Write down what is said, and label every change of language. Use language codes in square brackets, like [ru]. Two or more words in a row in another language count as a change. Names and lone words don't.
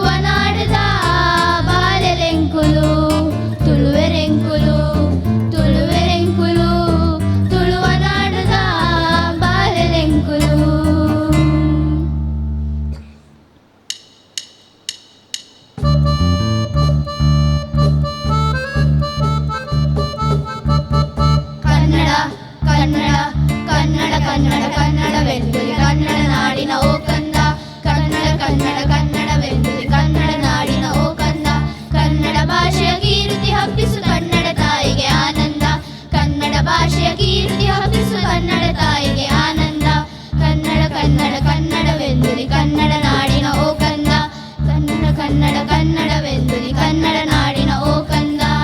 [tcy] ನಾಡದ ಬಾಲೆಲೆಂಕುಲು ತುಳುವೆರೆಂಕುಲು ತುಳುವೆರೆಂಕುಲು ತುಳುವ ನಾಡದ ಬಾಲೆಲೆಂಕುಲು [kn] ಕನ್ನಡ ಕನ್ನಡ ಕನ್ನಡ ಕನ್ನಡ ಕನ್ನಡವೆಂದುಲಿ ಕನ್ನಡ ನಾಡಿನ ಓ ಕಂದ ಕನ್ನಡ ಕನ್ನಡ ಕನ್ನಡವೆಂದುಲಿ ಕನ್ನಡ ನಾಡಿನ ಓ ಕಂದ ಕನ್ನಡ ಭಾಷೆಯ ಕೀರ್ತಿ ಹಬ್ಬಿಸು ಕನ್ನಡ ತಾಯಿಗೆ ಆನಂದ ಕನ್ನಡ ಭಾಷೆಯ ಕೀರ್ತಿ ಹಬ್ಬಿಸು ಕನ್ನಡ ತಾಯಿಗೆ ಆನಂದ ಕನ್ನಡ ಕನ್ನಡ ಕನ್ನಡವೆಂದುಲಿ ಕನ್ನಡ ನಾಡಿನ ಓ ಕಂದ ಕನ್ನಡ ಕನ್ನಡ ಕನ್ನಡವೆಂದುಲಿ ಕನ್ನಡ ನಾಡಿನ ಓ ಕಂದ